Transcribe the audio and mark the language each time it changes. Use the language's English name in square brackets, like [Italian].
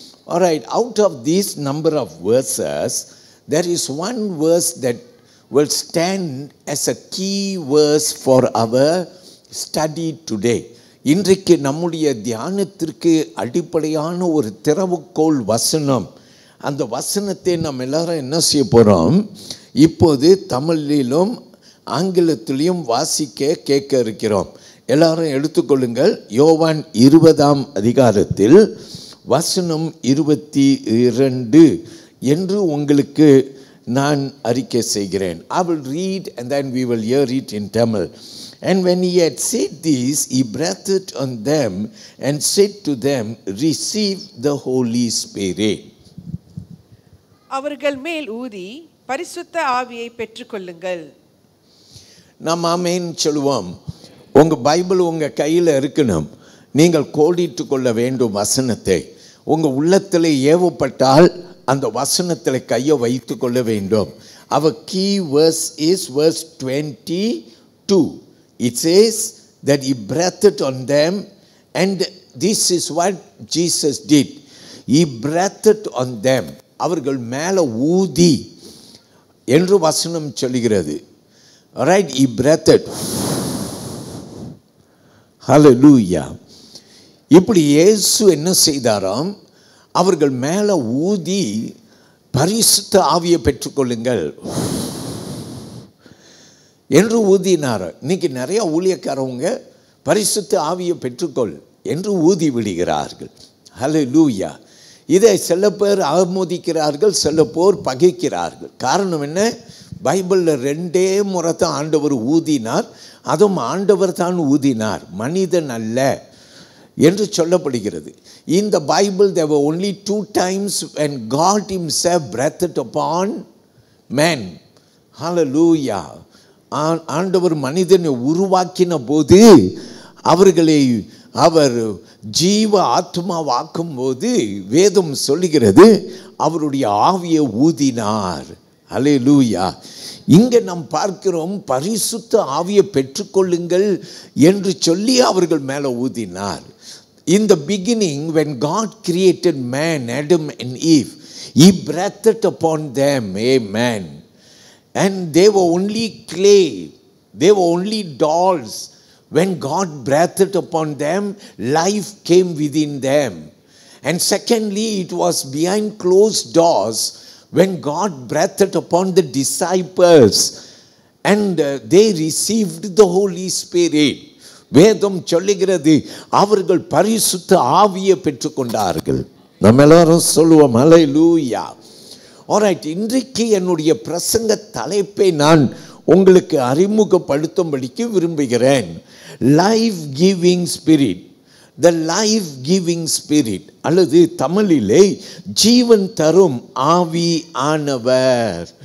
[English] All right, out of this number of verses, there is one verse that will stand as a key verse for our study today. [Tamil] இன்றைக்கு நம்முடைய தியானத்திற்கு அடிப்படையான ஒரு திறவுகோல் வசனம். அந்த வசனத்தை நம்ம எல்லாரும் என்ன செய்ய போகிறோம்? இப்போது தமிழிலும் ஆங்கிலத்திலையும் வாசிக்க கேட்க இருக்கிறோம். எல்லாரும் எடுத்துக்கொள்ளுங்கள். யோவான் 20ஆம் அதிகாரத்தில் வசனம் 22 என்று உங்களுக்கு நான் அறிக்கை செய்கிறேன். [English] I will read and then we will hear it in Tamil. And when he had said this, he breathed on them and said to them, receive the Holy Spirit. [Tamil] அவர்கள் மேல் ஊதி பரிசுத்த ஆவியை பெற்றுக்கொள்ளுங்கள். நாம் ஆமென் சொல்லுவோம். உங்கள் பைபிள் உங்கள் கையில் இருக்கணும். நீங்கள் கோடிட்டு கொள்ள வேண்டும் வசனத்தை. உங்கள் உள்ளத்தில் ஏவப்பட்டால் அந்த வசனத்தில் கையை வைத்து கொள்ள வேண்டும். [English] Our key verse is verse 22. It says that he breathed on them, and this is what Jesus did. He breathed on them. [Tamil] அவர்கள் மேலே ஊதி என்று வசனம் சொல்லுகிறது. [English] Alright, he breathed. [Tamil] Hallelujah. இப்படி இயேசு என்ன செய்தாராம்? அவர்கள் மேலே ஊதி பரிசுத்த ஆவியை பெற்றுக்கொள்ளுங்கள் என்று ஊதினார். இன்னைக்கு நிறைய ஊழியக்காரவங்க பரிசுத்த ஆவியை பெற்றுக்கொள் என்று ஊதி விடுகிறார்கள். ஹல்லேலூயா. இதை சில பேர் ஆமோதிக்கிறார்கள், சில பேர் பகைக்கிறார்கள். காரணம் என்ன? பைபிளில் 2 முறை தான் ஆண்டவர் ஊதினார். அதுவும் ஆண்டவர் தான் ஊதினார், மனிதன் அல்ல என்று சொல்லப்படுகிறது. [English] In the Bible there were only 2 times when God himself breathed upon man. Hallelujah. [Tamil] ஆண்டவர் மனிதனை உருவாக்கின போது அவர்களை அவர் ஜீவ ஆத்மாவாக்கும் போது வேதம் சொல்லுகிறது அவருடைய ஆவியை ஊதினார். ஹல்லேலூயா. இங்கே நாம் பார்க்கிறோம் பரிசுத்த ஆவியை பெற்றுக்கொள்ளுங்கள் என்று சொல்லி அவர்கள் மேலே ஊதினார். [English] In the beginning, when God created man, Adam and Eve, he breathed upon them, amen. And they were only clay, they were only dolls. When God breathed upon them, life came within them. And secondly, it was behind closed doors when God breathed upon the disciples and they received the Holy Spirit. [Tamil] வேதம் சொல்லுகிறது அவர்கள் பரிசுத்த ஆவியை பெற்றுக்கொண்டார்கள். நம்ம எல்லாரும் சொல்லுவோம் ஹல்லேலூயா. Alright, இன்றைக்கு என்னுடைய பிரசங்க தலைப்பை நான் உங்களுக்கு அறிமுகப்படுத்தும்படிக்கு விரும்புகிறேன். [English] Life giving spirit. The life giving spirit [Tamil] அல்லது தமிழிலே ஜீவன் தரும் ஆவி ஆனவர்.